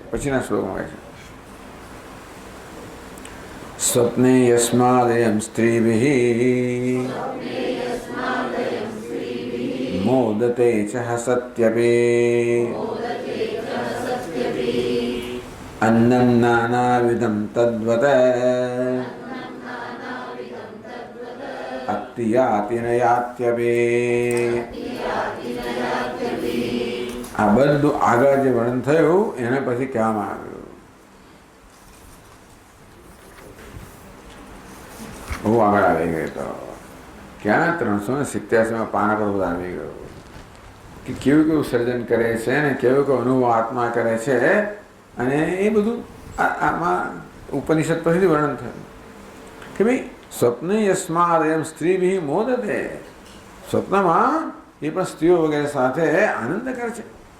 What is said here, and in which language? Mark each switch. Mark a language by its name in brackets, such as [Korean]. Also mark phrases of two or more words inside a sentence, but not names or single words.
[Gujarati] પછીના શ્લોકમાં કહે છે, [Sanskrit] સ્વપ્ને યસ્માદયમ સ્ત્રીભિઃ મોદતે ચ હસત્યપી अन्नं नानाविधं तद्वत् अत्ति याति न यात्यपि। [Gujarati] આ બધું આગળ જે વર્ણન થયું એને પછી કહેવામાં આવ્યું. બહુ આગળ આવી ગયો તો ક્યાં 387 પાના પર બધા આવી ગયો કે કેવું કેવું સર્જન કરે છે ને કેવું કેવું અનુભવ આત્મા કરે છે, અને એ બધું આમાં ઉપનિષદ પછીથી વર્ણન થયું કે ભાઈ [Sanskrit] સ્વપ્ન યસ્માદ એમ સ્ત્રી બી મોદતે, [Gujarati] સ્વપ્નમાં એ પણ સ્ત્રીઓ વગેરે સાથે આનંદ કરે છે.